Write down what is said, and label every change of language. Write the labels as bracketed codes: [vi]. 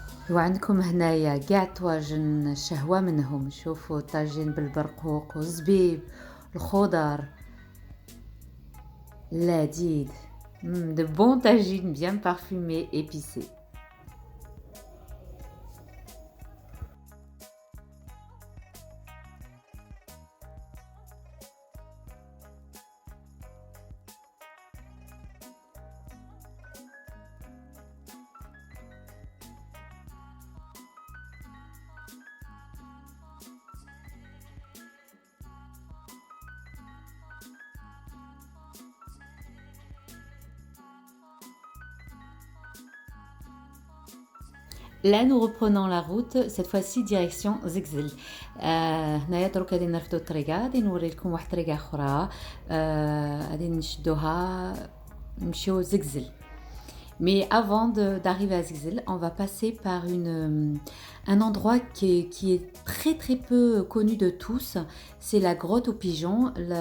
[ar] وعندكم هنايا كاع طواجن شهوة منهم. شوفوا طاجين بالبرقوق والزبيب الخضر لذيذ. [fr] De bons tagines bien parfumés, épicés. Là, nous reprenons la route, cette fois-ci direction زقزل. [ar] هنايا دروك غادي نرفدو الطريقة، غادي نوري لكم واحد الطريقة أخرى غادي نشدوها نمشيو زقزل. [fr] Mais avant d'arriver à Zgzil, on va passer par un endroit qui est très très peu connu de tous. C'est la grotte aux pigeons.